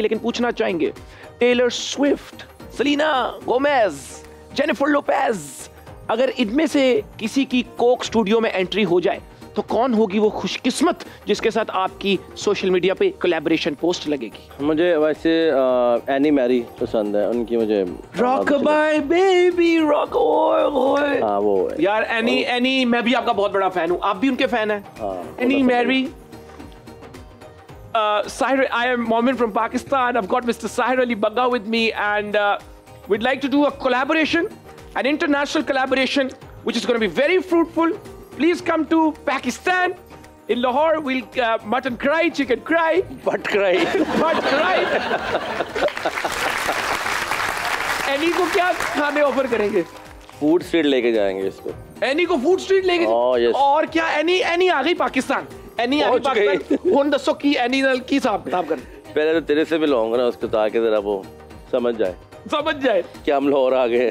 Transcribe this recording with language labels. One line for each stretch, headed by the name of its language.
Hindi: लेकिन पूछना चाहेंगे, Taylor Swift, Selina Gomez, Jennifer Lopez, अगर इनमें से किसी की कोक स्टूडियो में एंट्री हो जाए तो कौन होगी वो खुशकिस्मत जिसके साथ आपकी सोशल मीडिया पे कोलैबोरेशन पोस्ट लगेगी? मुझे वैसे एनी मैरी पसंद है, उनकी मुझे रॉक बाय बेबी रॉक ओए। हाँ वो है यार, एनी मैं भी आपका बहुत बड़ा फैन हूँ, आप भी उनके फैन हैं।
English: Anne Marie, Sahir, I am Momin from Pakistan. I've got Mr. Sahir Ali Bagga with me, and we'd like to do a collaboration, an international collaboration, which is going to be very fruitful. Please come to Pakistan. In Lahore, we'll mutton cry, chicken cry,
Hindi: but कराई
English: butt cry.
Hindi: Any को क्या खाने offer करेंगे? Food street लेके जाएंगे इसको। Any को food street लेके
English: yes.
Hindi: और क्या एनी आ गई पाकिस्तान। एनी आ गई पहुंच गई। पाकिस्तान।
Punjabi: हुन दसो की एनी नाल की हिसाब किताब कर।
Hindi: पहले तो तेरे से मिलवाऊंगा ना उसको, ताकि जरा वो समझ जाए कि हम लाहौर आ गए।